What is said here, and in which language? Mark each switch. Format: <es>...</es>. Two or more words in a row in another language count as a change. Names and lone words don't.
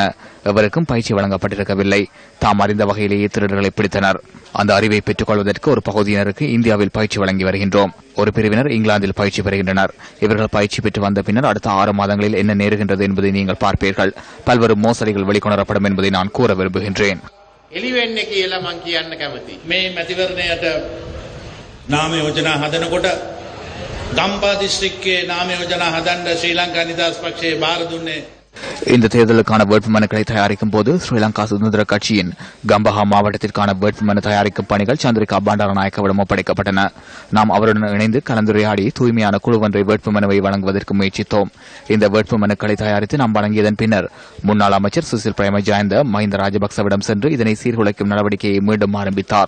<ta>எவருக்கும் பயிற்சி வழங்கப்பட்டிருக்கவில்லை. தாம் அறிந்த வகையிலேயே திருடர்களை பிடித்தனர். அந்த அறிவை பெற்றுக் கொள்வதற்கு ஒரு பகுதியினருக்கு இந்தியாவில் பயிற்சி வழங்கி வருகின்றோம். ஒரு பிரிவினர் இங்கிலாந்தில் பயிற்சி பெறுகின்றனர். இவர்கள் பயிற்சி பெற்று வந்த பின்னர் அடுத்த 6 மாதங்களில் என்ன நேருகின்றது என்பதை நீங்கள் பார்ப்பீர்கள். பல்வேறு மோசடிகள் வெளிக்கொணரப்படும் என்பதை நான் கூற விரும்புகின்றேன்.</ta> <si>නාම යෝජනා හදනකොට ගම්පා දිස්ත්‍රික්කයේ නාම යෝජනා හදන්න ශ්‍රී ලංකා නිදහස් පක්ෂයේ බාර දුන්නේ.</si> <ta>இந்த தேர்தலுக்கான வேட்புமனுக்களை தயாரிக்கும் போது ஸ்ரீலங்கா சுதந்திர கட்சியின் கம்பஹா மாவட்டத்திற்கான வேட்புமனு தயாரிக்கும் பணிகள் சந்திரிகா பண்டாரநாயக்கவிடம் ஒப்படைக்கப்பட்டன. நாம் அவருடன் இணைந்து கலந்துரையாடி தூய்மையான குழு ஒன்றை வேட்புமனுவை வழங்குவதற்கு முயற்சித்தோம். இந்த வேட்புமனுக்களை தயாரித்து நாம் வழங்கியதன் பின்னர் முன்னாள் அமைச்சர் சுசில் பிரேமஜயந்த மஹிந்த ராஜபக்சவிடம் சென்று இதனை சீர்குலைக்கும் நடவடிக்கையை மீண்டும் ஆரம்பித்தார்.</ta>